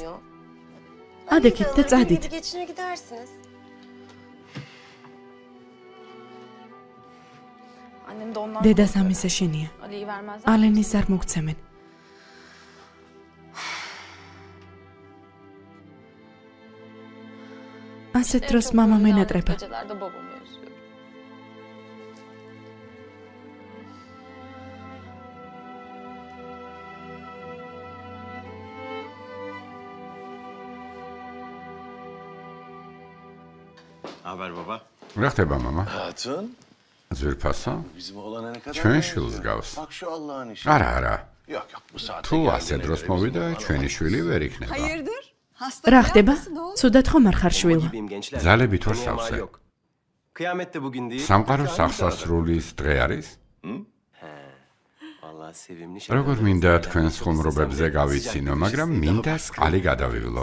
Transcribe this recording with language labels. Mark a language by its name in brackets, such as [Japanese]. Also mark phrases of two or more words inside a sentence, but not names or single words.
[Georgian] ადექით და წადით. დედას ამის ეშენია. ალენის არ მოგცემენ. ასეთ დროს მამა მენატრება. [Turkish] Haber baba. [Georgian] რა ხდება მამა? [Turkish] Hatun. [Georgian] ძვირფასო? [Turkish] Bizim oğlana ne kadar [Georgian] ჩვენ [Turkish] benziyor. [Georgian] შვილს გავს. [Turkish] Bak şu Allah'ın işi. [Georgian] არა, არა. [Turkish] Yok yok bu [Georgian] თუ ასე დროს მოვიდა, ჩვენი შვილი ვერ იქნება. [Turkish] Hayırdır? Hasta [Georgian] რა [Turkish] falan [Georgian] ხდება? [Turkish] mısın oğlum? [Georgian] ცუდად ხომ არ ხარ შვილო? ძალებით ვარ სავსე. [Turkish] Kıyamet de bugün değil. [Georgian] სამყაროს აღსასრულის დღე არის? [Turkish] Vallahi sevimli şey. [Georgian] როგორ მინდა თქვენს ხუმრობებზე გავიცინო, მაგრამ მინდა წყალი გადავივლო.